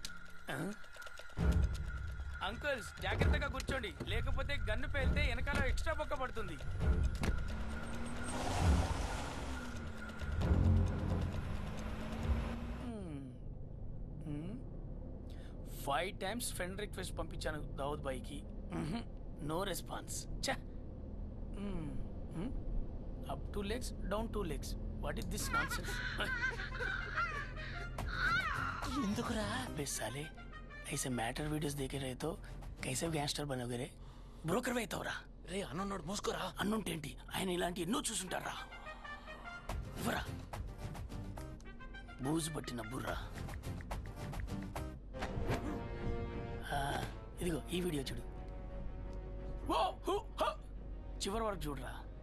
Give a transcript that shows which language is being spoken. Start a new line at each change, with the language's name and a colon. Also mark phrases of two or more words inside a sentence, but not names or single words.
Telugu: అంకుల్స్ జాగ్రత్తగా కూర్చోండి, లేకపోతే గన్ను పేలితే వెనకాల ఎక్స్ట్రా బొక్క పడుతుంది.
English: five times friend request
Telugu: పంపించాను దావుద్ బాయ్కి,
English: no response. అప్ 2 legs, down 2 legs. what is this nonsense?
Telugu: ఎందుకురా బెస్సాలే?
Hindi: ऐसे मैटर वीडियोस देखे रहे तो कैसे गैंगस्टर बनोगे रे
Telugu: బ్రోకర్ అవుతావురా రే అన్నోడు మూసుకోరా. అన్నుంటేంటి ఆయన ఇలాంటి ఎన్నో చూసుంటారా ఇవ్వరా బూజు పట్టిన బుర్రా ఇదిగో ఈ వీడియో చూడు ఓ హు హ చివరి వరకు చూడరా